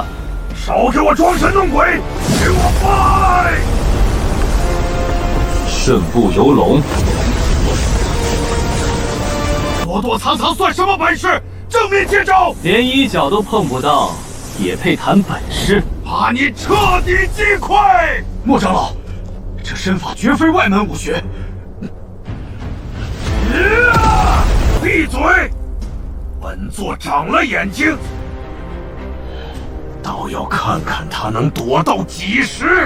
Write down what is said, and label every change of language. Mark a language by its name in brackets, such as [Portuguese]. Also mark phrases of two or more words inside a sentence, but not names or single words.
[Chinese] 少給我裝神弄鬼，給我拜！順步游龍。躲躲藏藏算什麼本事？正面接招！連一腳都碰不到，也配談本事？把你徹底擊潰！莫長老，這身法絕非外門武學。閉嘴！本座長了眼睛，倒要看看他能躲到幾時。